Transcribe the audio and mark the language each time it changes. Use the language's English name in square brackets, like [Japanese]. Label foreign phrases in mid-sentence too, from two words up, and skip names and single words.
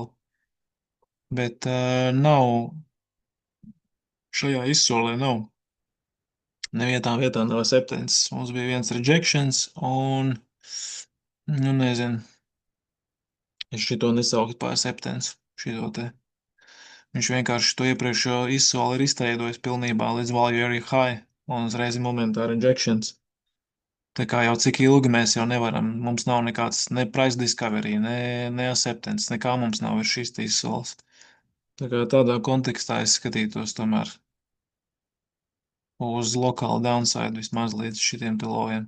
[Latvian] Bet nav, šajā izsolē nav. Nevietā nav acceptance. Mums bija viens rejections un, nu nezinu, es šito nesauktu par acceptance. Šito te. Viņš vienkārši to iepriekšējo izsoli ir izstrādājis pilnībā līdz [English] value area high [Latvian] un uzreiz ir momentā rejections. Tā kā jau cik ilgi mēs jau nevaram, mums nav nekāds ne [English] price discovery, [Latvian] ne acceptance, nekā mums nav ir šis izsols. Tā kā tādā kontekstā es skatītos tomēr uz lokālu downside vismaz līdz šitiem te lojiem.